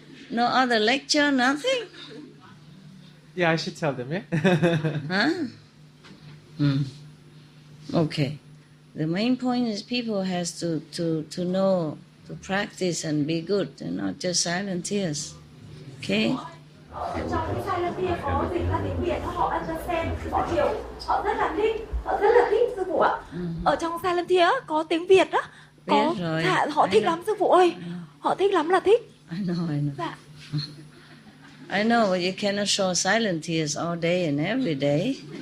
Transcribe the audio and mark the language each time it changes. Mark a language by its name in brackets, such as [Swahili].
[English] No other lecture, nothing? Yeah, I should tell them, yeah? Huh? Okay. The main point is people has to know, to practice and be good and not just silent tears. Okay? [Vietnamese] Trong cái silent tear có dịch ra tiếng Việt, họ understand, họ hiểu, họ rất là thích sư phụ ạ. Ở trong silent tear có tiếng Việt đó, có họ thích lắm sư phụ ơi, họ thích lắm là thích. [English] I know. [Vietnamese] Dạ. [English] I know, but you cannot show silent tears all day and every day.